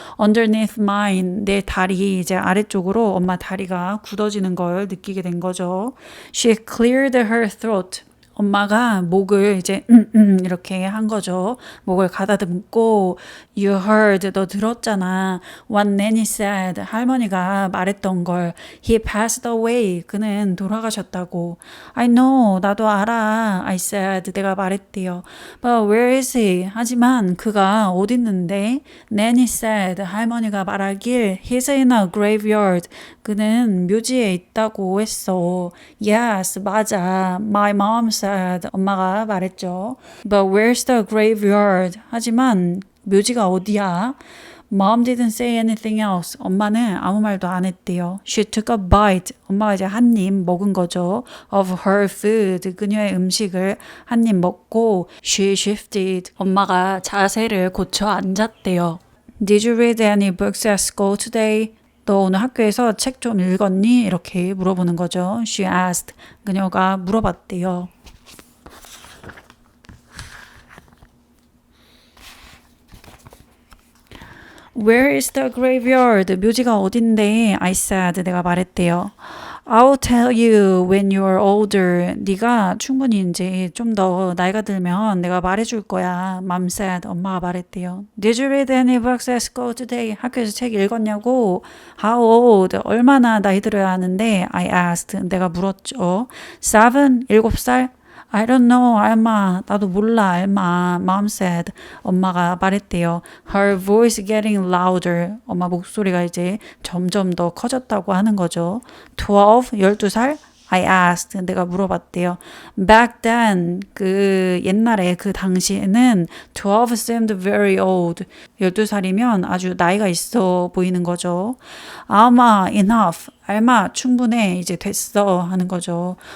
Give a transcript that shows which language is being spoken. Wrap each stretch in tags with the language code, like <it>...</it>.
<en>Underneath mine,</en> <ko>내 다리 이제 아래쪽으로 엄마 다리가 굳어지는 걸 느끼게 된 거죠.</ko> <en>She cleared her throat.</en> <ko>엄마가 목을 이제 이렇게 한 거죠. 목을 가다듬고</ko> <en>You heard,</en> <ko>너 들었잖아.</ko> <en>What Nanny said,</en> <ko>할머니가 말했던 걸.</ko> <en>He passed away,</en> <ko>그는 돌아가셨다고.</ko> <en>I know,</en> <ko>나도 알아.</ko> <en>I said,</en> <ko>내가 말했대요.</ko> <en>But where is he?</en> <ko>하지만 그가 어디 있는데?</ko> <en>Nanny said,</en> <ko>할머니가 말하길</ko> <en>He's in a graveyard,</en> <ko>그는 묘지에 있다고 했어.</ko> <en>Yes,</en> <ko>맞아.</ko> <en>My mom said,</en> <ko>엄마가 말했죠.</ko> <en>But where's the graveyard?</en> <ko>하지만 묘지가 어디야?</ko> <en>Mom didn't say anything else.</en> <ko>엄마는 아무 말도 안 했대요.</ko> <en>She took a bite.</en> <ko>엄마가 이제 한 입 먹은 거죠.</ko> <en>Of her food.</en> <ko>그녀의 음식을 한 입 먹고</ko> <en>she shifted.</en> <ko>엄마가 자세를 고쳐 앉았대요.</ko> <en>Did you read any books at school today?</en> <ko>너 오늘 학교에서 책 좀 읽었니? 이렇게 물어보는 거죠.</ko> <en>She asked.</en> <ko>그녀가 물어봤대요.</ko> <en>Where is the graveyard?</en> <ko>묘지가 어딘데?</ko> <en>I said.</en> <ko>내가 말했대요.</ko> <en>I'll tell you when you're older.</en> <ko>네가 충분히 이제 좀 더 나이가 들면 내가 말해줄 거야.</ko> <en>Mom said.</en> <ko>엄마가 말했대요.</ko> <en>Did you read any books at school today?</en> <ko>학교에서 책 읽었냐고?</ko> <en>How old?</en> <ko>얼마나 나이 들어야 하는데?</ko> <en>I asked.</en> <ko>내가 물었죠. 7? 7살?</ko> <en>I don't know, 알마.</en> <ko>나도 몰라, 알마.</ko> <en>Mom said.</en> <ko>엄마가 말했대요.</ko> <en>Her voice getting louder.</en> <ko>엄마 목소리가 이제 점점 더 커졌다고 하는 거죠. 12? 12살?</ko> <en>I asked.</en> <ko>내가 물어봤대요.</ko> <en>Back then,</en> <ko>그 옛날에 그 당시에는</ko> <en>12 seemed very old.</en> <ko>12살이면 아주 나이가 있어 보이는 거죠.</ko> <en>아마 enough.</en> <ko>알마 충분해 이제 됐어 하는 거죠.</ko>